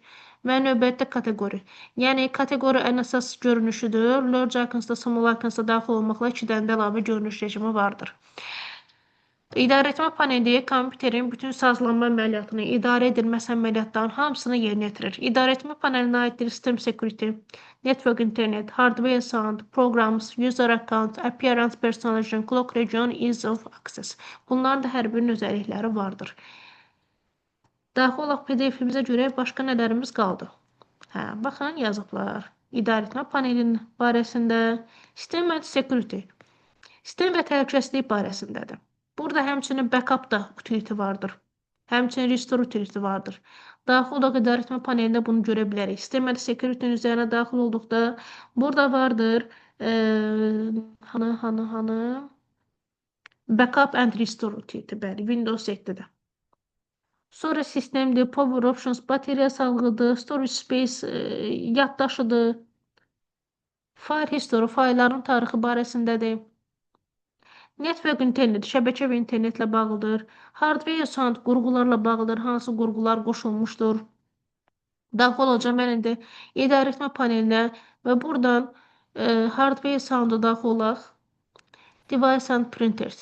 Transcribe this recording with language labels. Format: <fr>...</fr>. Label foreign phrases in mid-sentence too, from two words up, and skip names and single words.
<az>Və növbətdə kateqori. Yəni kateqori ən əsas görünüşüdür.</az> <en>Large icons</en> <az>da</az> <en>small icons</en> <az>da daxil olmaqla 2 dənə də əlavə görünüş rejimi vardır. İdarəetmə paneli kompüterin bütün sazlanma əməliyyatını, idarə edilməsi əməliyyatların hamısını yerinə yetirir. İdarəetmə panelinə aiddir</az> <en>System Security, Network Internet, Hardware Sound, Programs, User Account, Appearance Personalization, Clock Region, Ease of Access.</en> <az>Bunların da hər birinin özellikləri vardır. Daxil olaq PDF-imizə görə başqa nələrimiz qaldı? Baxın, yazıblar. İdarəetmə panelinin barəsində</az> <en>System and Security,</en> <az>sistem və təhlükəsizlik barəsindədir. Burada həmçinin backup da utility vardır. Həmçinin</az> <en>restore utility</en> <az>vardır. Daxil olaq idarəetmə panelində bunu görə bilərik. Sistem və security'nin üzərinə daxil olduqda burada vardır Hanı.</az> <en>Backup and restore utility,</en> <az>bəli, Windows 7-də. Sonra sistemdir,</az> <en>power options,</en> <az>bateriya sağlığıdır,</az> <en>storage space, yaddaşıdır, file history,</en> <az>faylların tarixi barəsindədir.</az> <en>Network internet,</en> <az>şəbəkə və internetlə bağlıdır.</az> <en>Hardware sound</en> <az>qurğularla bağlıdır, hansı qurğular qoşulmuşdur. Daxil olacağım mən indi idarəetmə panelinə və buradan</az> <en>hardware sound'a</en> <az>daxil olaq.</az> <en>Device and printers.</en>